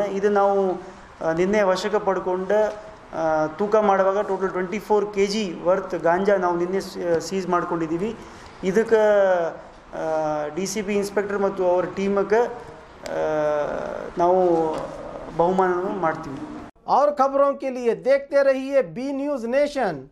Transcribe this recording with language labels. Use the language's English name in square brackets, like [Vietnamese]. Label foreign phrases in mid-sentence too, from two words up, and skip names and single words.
[Kannada] ಇದು ನಾವು ನಿನ್ನೆ ವಶಕ್ಕೆ ಪಡ್ಕೊಂಡು ತೂಕ ಮಾಡುವಾಗ [English] total 24 kg worth [Kannada] ಗಾಂಜಾ ನಾವು ನಿನ್ನೆ ಸೀಸ್ ಮಾಡ್ಕೊಂಡಿದ್ದೀವಿ। ಇದಕ್ಕೆ [English] DCP inspector [Kannada] ಮತ್ತು ಅವರ ಟೀಮ್ಗೆ ನಾವು ಬಹುಮಾನ ಮಾಡ್ತೀವಿ। [Hindi] और खबरों के लिए देखते रहिए बी न्यूज नेशन।